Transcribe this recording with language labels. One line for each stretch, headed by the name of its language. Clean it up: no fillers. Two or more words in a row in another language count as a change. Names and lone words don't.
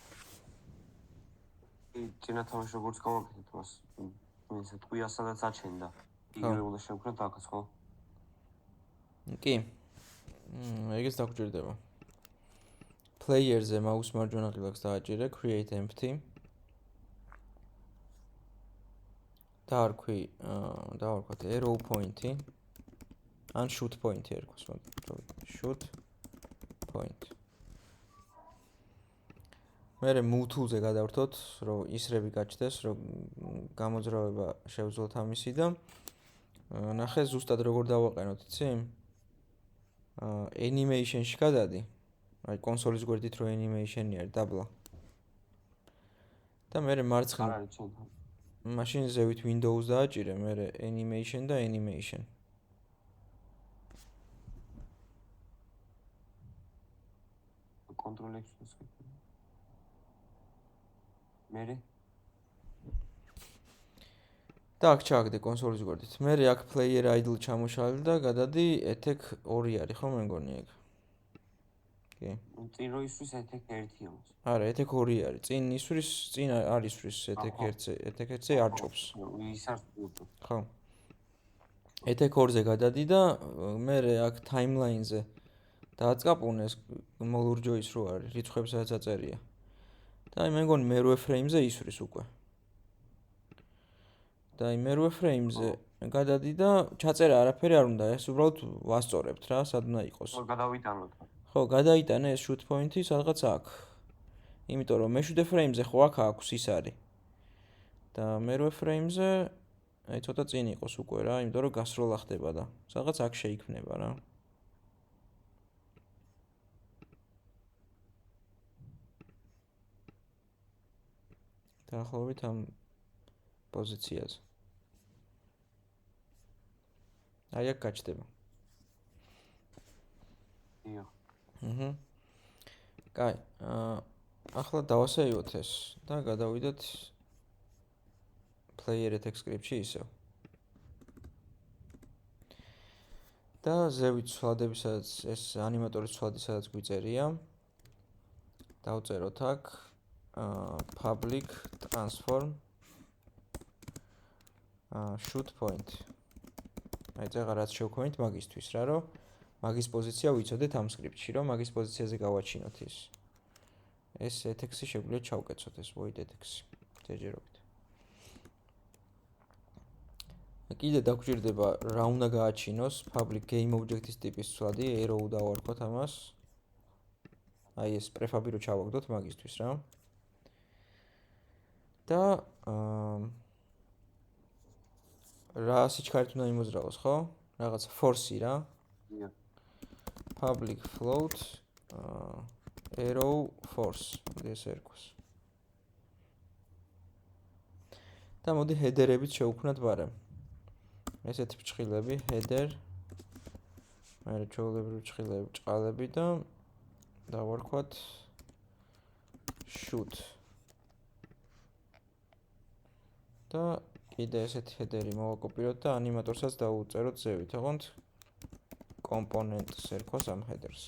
Georgian: წინა თამაში როგორც გავაკეთეთ მას, ისე ტყვია სადაც აჩენდა. იგივე უნდა შევქმნათ აქაც, ხო? კი. ეგეც დაგჭირდება.
English: Player-ზე mouse
Georgian: მარჯვენა ღილაკს დააჭირე,
English: create empty.
Georgian: დავარქვათ arrow point-ი. ან shoot point-ი ერქოს, shoot point. მერე
English: move tool-ზე
Georgian: გადავრთოთ, რომ ისრები გაჩნდეს, რომ გამოძრავება შევძლოთ ამისი და ნახე ზუსტად როგორ დავაყენოთ, იცი? Animation-ში გადადი. აი კონსოლის გვერდით რო animation-ი არის დაბლა. და მერე მარცხნივ მაშინ ზევით Windows დააჭირე, მერე animation და animation. Control X-ს ვსვიფტ. მერე და აქ ჩააგდე კონსოლის გვერდით. მერე აქ player idle ჩამოშალე და გადადი attack 2 არის ხო მე მგონი ეგ. კი. წინ რო ისვრის attack 1-ია მას. არა, attack 2 არის. წინ ისვრის, წინ არ ისვრის attack 1-ზე, attack 1-ზე არ ჭობს. ის არ ვუწევ. ხო. attack 2-ზე გადადი და მერე აქ timeline-ზე დააწყაპუნეს მოლურჯო ის რო არის, რიცხვებსაც აწერია. და აი მე მგონი მერვე frame-ზე ისვრის უკვე. და აი მერვე frame-ზე გადადი და ჩაწერა არაფერი არ უნდა, ეს უბრალოდ ვასწორებთ რა, სად უნდა იყოს. ხო, გადავიტანოთ. ხო, გადაიტანე ეს shoot point-ი სადღაც აქ. იმიტომ რომ მე-7 frame-ზე ხო აქ აქვს ის არის. და მერვე frame-ზე აი ცოტა წინ იყოს უკვე რა, იმიტომ რომ გასროლა ხდება და სადღაც აქ შეიქმნება რა. დაახლოებით ამ პოზიციაზე. აი აქ გაჩნდება. ია. კაი, ახლა დავასეივოთ ეს და გადავიდეთ
English: player attack script-ში
Georgian: ისევ. და ზევით ცვლადები, სადაც ეს ანიმატორის ცვლადი, სადაც გვიწერია. დავწეროთ აქ
English: public transform shoot point.
Georgian: აი წეღა რაც შევქმნით მაგისთვის რა, რომ მაგის პოზიცია ვიცოდეთ ამ სკრიპტში, რომ მაგის პოზიციაზე გავაჩინოთ ის. ეს attack-ი შეგვიძლია ჩავკეცოთ ეს
English: void attack-ი.
Georgian: ჯერჯერობით. კიდე დაგვჭირდება რა უნდა გააჩინოს
English: public game object-ის
Georgian: ტიპის ცვლადი, arrow დავარქვათ ამას. აი ეს prefab-ი რო ჩავაგდოთ მაგისთვის რა. და რა სიჩქარით უნდა იმოძრავოს, ხო? რაღაც force-ი რა.
English: Public float arrow force
Georgian: ეს ერქოს. და მოდი header-ებით შევქმნათ ბარემ. ესეთი ფრჩხილები header მერე ჩვეულებრივი ფრჩხილები ბრჭყალები და დავარქვათ shoot და კიდე ესეთი ჰედერი მოვაკოპიროთ და ანიმატორსაც დავუწეროთ ზევით, ოღონდ კომპონენტს ერქოს ამ ჰედერს.